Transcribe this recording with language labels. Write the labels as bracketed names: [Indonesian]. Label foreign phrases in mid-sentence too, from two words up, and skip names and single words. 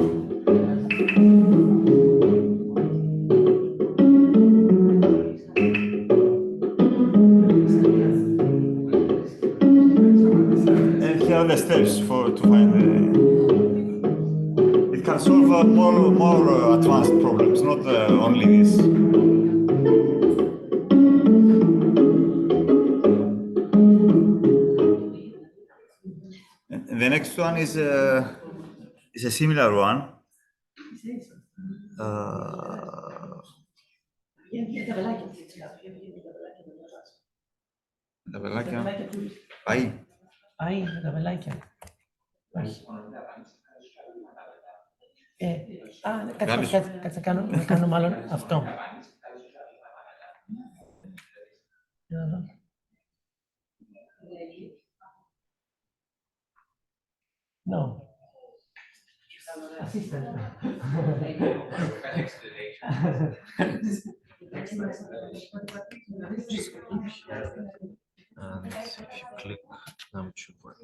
[English] And here are the steps to find it can solve more advanced problems, not only this. And the next one is a similar one. [Greek] Πάει με τα βελάκια. Όχι. Κάτσε να κάνω μάλλον αυτό. [English] No. Assistant. And if you click, now it should work.